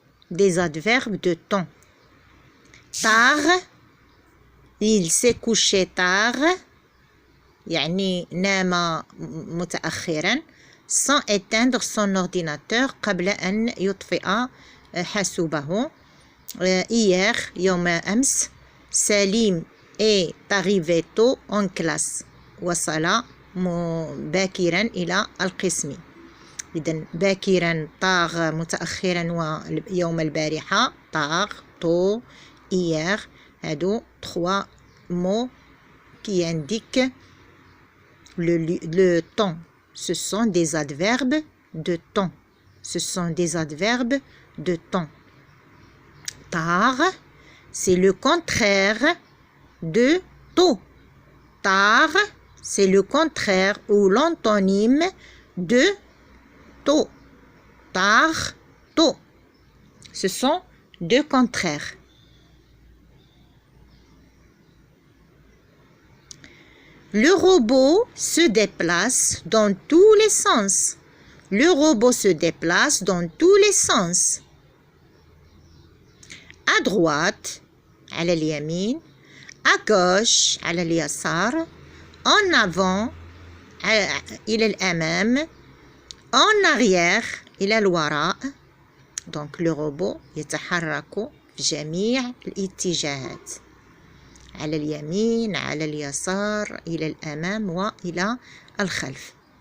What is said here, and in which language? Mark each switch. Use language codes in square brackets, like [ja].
[fr] Des adverbes de temps. Tard, il s'est couché tard, [ar] يعني نام متأخرا, [fr] sans éteindre son ordinateur [ar] قبل أن يطفئ حاسوبه. [fr] Hier, [ar] يوم أمس, [fr] Salim est arrivé tôt en classe. [ar] وصل باكرا إلى القسم. إذن باكرا طاغ متأخرا ويوم البارحة طاغ tôt hier. [fr] هادو 3 mots qui indiquent le temps. Ce sont des adverbes de temps. Ce sont des adverbes de temps. Tard, c'est le contraire de tôt. Tard, c'est le contraire ou l'antonyme de tôt. Tard, tôt. Ce sont deux contraires. Le robot se déplace dans tous les sens. Le robot se déplace dans tous les sens. À droite, [ar] على اليمين. [fr] À gauche, [ar] على اليسار. [fr] En avant, [ar] إلى الأمام. [fr] En arrière, [ar] إلى الوراء. [fr] Donc le robot [ar] يتحرك في جميع الاتجاهات. على اليمين، على اليسار، إلى الأمام وإلى الخلف.